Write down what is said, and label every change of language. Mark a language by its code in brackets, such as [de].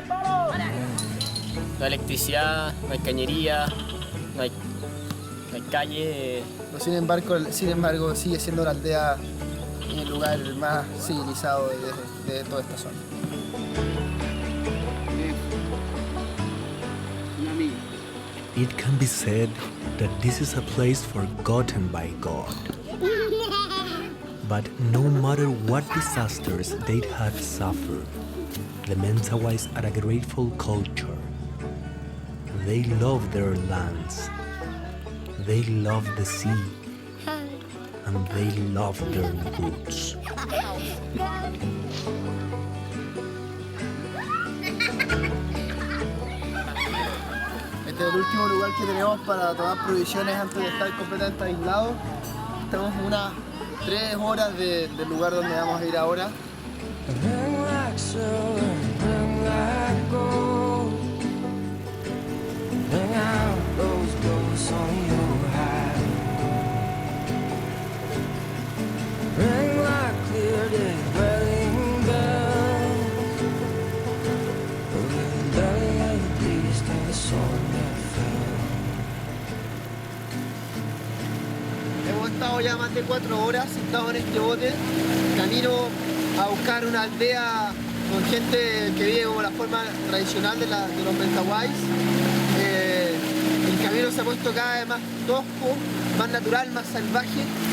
[es] No hay electricidad, no hay cañería, no hay calle. Pero sin embargo, sigue siendo la aldea el lugar más civilizado de toda esta zona. [en] It can be said that this is a place forgotten by God. But no matter what disasters they had suffered, the Mentawais are a grateful culture. They love their lands, they love the sea, and they love their roots. [es] Este es el último lugar que tenemos para tomar provisiones antes de estar completamente aislados. Estamos unas 3 horas del lugar donde vamos a ir ahora. [en] Ring like silver, ring like gold. Ring out those ghosts on your high. Ring like clear day wedding bells. Over the belly of the beast and the soul that fell. [es] Hemos estado ya más de 4 horas sentados en este bote, camino a buscar una aldea con gente que vive como la forma tradicional de los Mentawais. El camino se ha puesto cada vez más tosco, más natural, más salvaje.